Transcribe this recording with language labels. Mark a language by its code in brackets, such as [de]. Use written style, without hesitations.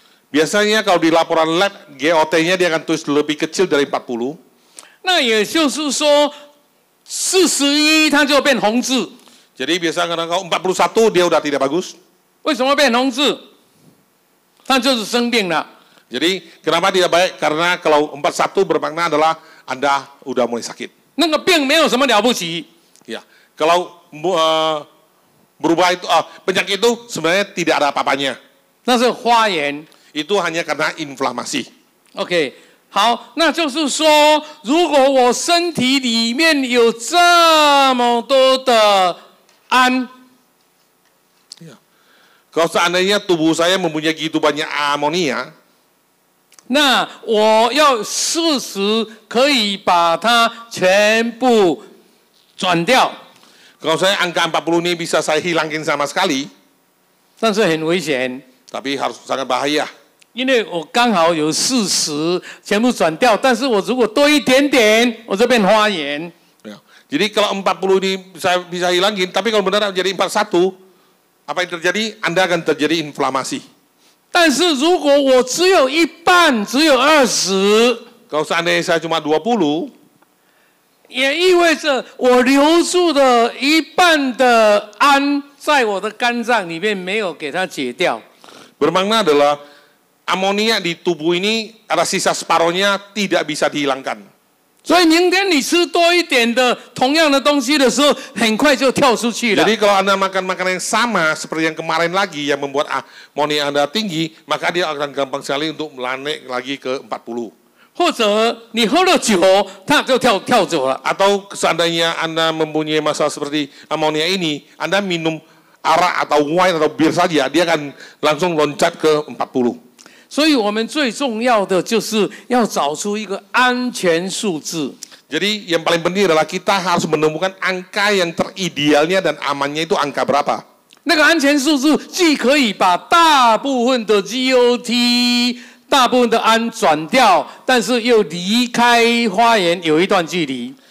[id] Biasanya kalau di laporan lab GOT-nya dia akan tulis lebih kecil dari 40. [zh] 那也就是说，41它就变红字。 [id] Jadi biasanya kalau 41 dia udah tidak bagus. [zh] 为什么变红字？它就是生病了。 [id] Jadi kenapa tidak baik? Karena kalau 41 bermakna adalah Anda udah mulai sakit. [zh] 那个病没有什么了不起。 [id] Ya, kalau berubah itu penyakit itu sebenarnya tidak ada apa-apanya. [zh] 那是发炎。 [id] Itu hanya karena inflamasi. [zh] OK， 好，那就是说，如果我身体里面有这么多的氨， [id] Kalau seandainya tubuh saya mempunyai gitu banyak amonia, [zh] 那我要适时可以把它全部转掉。 [id] kalau saya angka 40 ini bisa saya hilangin sama sekali, [zh] 但是很危险， [id] tapi harus sangat bahaya. [zh] 因为我刚好有40全部转掉，但是我如果多一点点，我就变发炎。 [id] Ya. Jadi kalau 40 ini saya bisa hilangin, tapi kalau benar menjadi 41, apa yang terjadi? Anda akan terjadi inflamasi. [zh] 但是如果我只有一半，只有20， [id] Kalau seandainya saya cuma 20, [zh] 也意味着我留住的一半的氨在我的肝脏里面没有给它解掉。 [id] Bermakna adalah amonia di tubuh ini ada sisa separohnya tidak bisa dihilangkan. [zh] 所以明天你吃多一点的同样的东西的时候，很快就跳出去了。 [id] Jadi kalau Anda makan makanan yang sama seperti yang kemarin lagi yang membuat amonia Anda tinggi, maka dia akan gampang sekali untuk naik lagi ke 40. [zh] 或者你喝了酒，它就跳走了。 [id] Atau seandainya Anda mempunyai masalah seperti amonia ini, Anda minum arak atau wine atau bir saja, dia akan langsung loncat ke 40. [zh] 所以我们最重要的就是要找出一个安全数字。 [id] Jadi yang paling penting adalah kita harus menemukan angka yang teridealnya dan amannya itu angka berapa. [zh] 那个安全数字既可以把大部分的 GOT、大部分的氨转掉，但是又离开花园有一段距离。